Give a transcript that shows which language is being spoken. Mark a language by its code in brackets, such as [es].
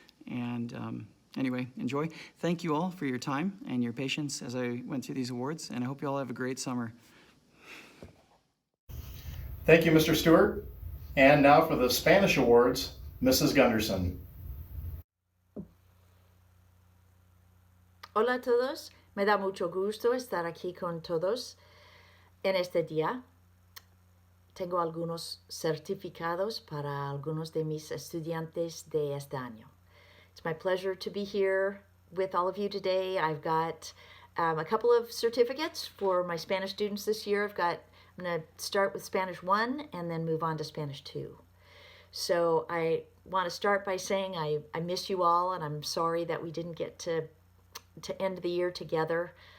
[en] And anyway, enjoy. Thank you all for your time and your patience as I went through these awards, and I hope you all have a great summer. Thank you, Mr. Stuart. And now for the Spanish awards, Mrs. Gunderson. [es] Hola a todos, me da mucho gusto estar aquí con todos en este día. Tengo algunos certificados para algunos de mis estudiantes de este año. [en] It's my pleasure to be here with all of you today. I've got a couple of certificates for my Spanish students this year. I'm going to start with Spanish 1 and then move on to Spanish 2. So I want to start by saying I miss you all, and I'm sorry that we didn't get to end the year together.